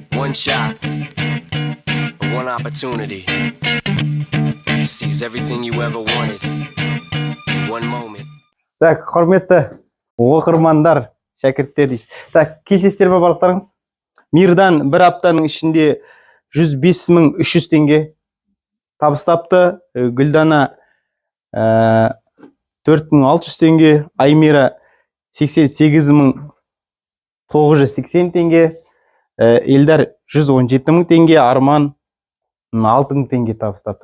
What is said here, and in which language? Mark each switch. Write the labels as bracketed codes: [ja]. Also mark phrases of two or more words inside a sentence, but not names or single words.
[en] One shot, one opportunity to seize everything you ever wanted in one moment. [kk] Так, құрметті оқырмандар, шәкірттер дейсіз. Так, келісесіздер ме барлықтарыңыз? Мирдан бір аптаның ішінде 105.300 теңге табыстапты. Гүлдана 4.600 теңге, Аймира 88.980 теңге, Елдар 117.000 теңге, Арман 6.000 теңге табыстапты.